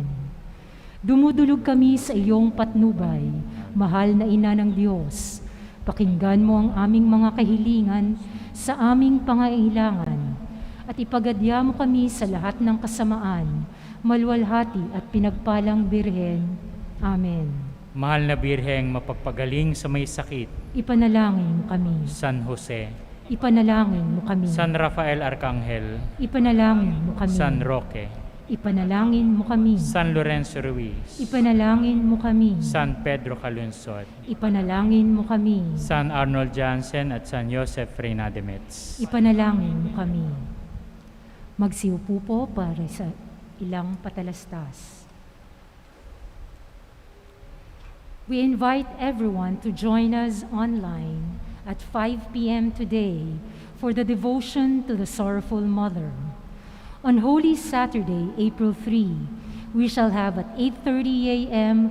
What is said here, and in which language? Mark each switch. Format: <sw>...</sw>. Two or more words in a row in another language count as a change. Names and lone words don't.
<tl>Dumudulog kami sa iyong patnubay, mahal na Ina ng Diyos. Pakinggan mo ang aming mga kahilingan sa aming pangailangan at ipagadya mo kami sa lahat ng kasamaan, maluwalhati at pinagpalang Birhen. Amen. Mahal na Birheng mapagpagaling sa may sakit, Ipanalangin mo kami. San Jose, Ipanalangin mo kami. San Rafael Arcangel, Ipanalangin mo kami. San Roque, Ipanalangin mo kami. San Lorenzo Ruiz, Ipanalangin mo kami. San Pedro Calunsod, Ipanalangin mo kami. San Arnold Jansen at San Joseph Reynademets. Ipanalangin mo kami. Magsiupo po para sa ilang patalastas.</tl> <en>We invite everyone to join us online at 5 p.m. today for the devotion to the Sorrowful Mother. On Holy Saturday, April 3, we shall have at 8:30 a.m.</en>